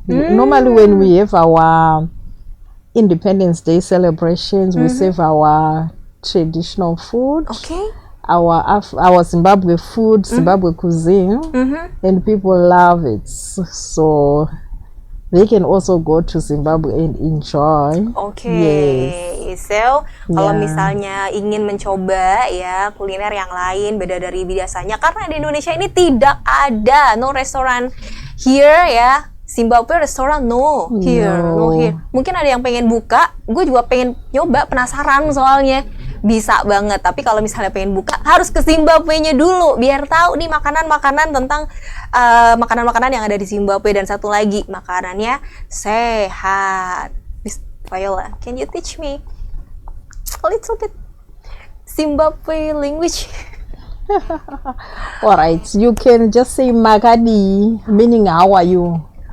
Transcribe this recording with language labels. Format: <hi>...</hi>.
<en>Normally when we have our Independence Day celebrations, we serve our traditional food. Okay. Our Zimbabwe food, Zimbabwe cuisine, and people love it. So they can also go to Zimbabwe and enjoy.</en> <id>So kalau misalnya ingin mencoba ya kuliner yang lain beda dari biasanya, karena di Indonesia ini tidak ada no restoran here ya. Zimbabwe restoran no here. Mungkin ada yang pengen buka, gue juga pengen nyoba, penasaran soalnya. Bisa banget, tapi kalau misalnya pengen buka harus ke Zimbabwe-nya dulu biar tahu nih makanan-makanan tentang makanan-makanan yang ada di Zimbabwe. Dan satu lagi, makanannya sehat.</id> <en>Miss Viola, can you teach me a little bit Zimbabwe language? Alright, you can just say Magadi, meaning how are you?</en>